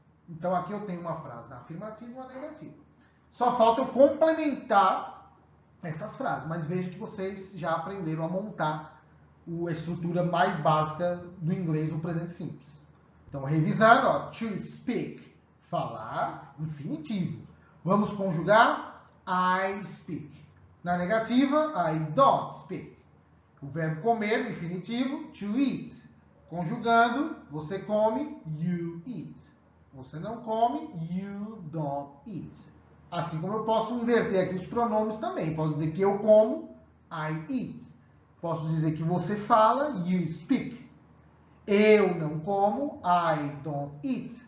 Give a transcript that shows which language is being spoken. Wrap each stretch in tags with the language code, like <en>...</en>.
<pt>Então aqui eu tenho uma frase na afirmativa e uma negativa. Só falta eu complementar essas frases, mas veja que vocês já aprenderam a montar a estrutura mais básica do inglês no presente simples. Então, revisando, ó,</pt> <en>to speak,</en> <pt>falar, infinitivo. Vamos conjugar</pt> <en>I speak.</en> <pt>Na negativa,</pt> <en>I don't speak.</en> <pt>O verbo comer, no infinitivo,</pt> <en>to eat.</en> <pt>Conjugando, você come,</pt> <en>you eat.</en> <pt>Você não come,</pt> <en>you don't eat.</en> <pt>Assim como eu posso inverter aqui os pronomes também. Posso dizer que eu como,</pt> <en>I eat.</en> <pt>Posso dizer que você fala,</pt> <en>you speak.</en> <pt>Eu não como,</pt> <en>I don't eat.</en>